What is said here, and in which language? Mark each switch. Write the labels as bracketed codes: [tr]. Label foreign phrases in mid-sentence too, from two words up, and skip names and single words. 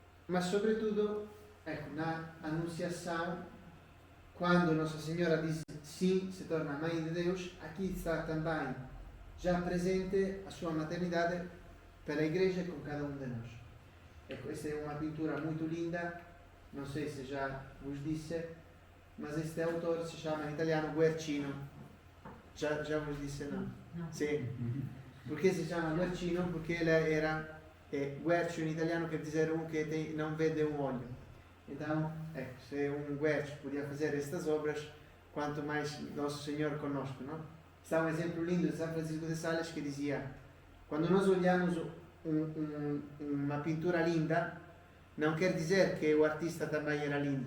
[pt] mas sobretudo, ecco, na anunciação, quando Nossa Senhora diz sim, se torna mãe de Deus, aqui está também já presente a sua maternidade pela Igreja com cada um de nós. Ecco, esta é uma pintura muito linda, não sei se já vos disse, mas este autor se chama em italiano Guercino. Já vos disse não? [it] No. Sì. Perché si chiama Guercino? [pt] Perché ele era Guercio in italiano quer dizer que não vede olho. Então, se Guercio podia fazer estas obras, quanto mais Nosso Senhor conosco, não? Está um exemplo lindo de São Francisco de Sales que dizia: quando nós olhamos uma pintura linda, não quer dizer que o artista também era lindo.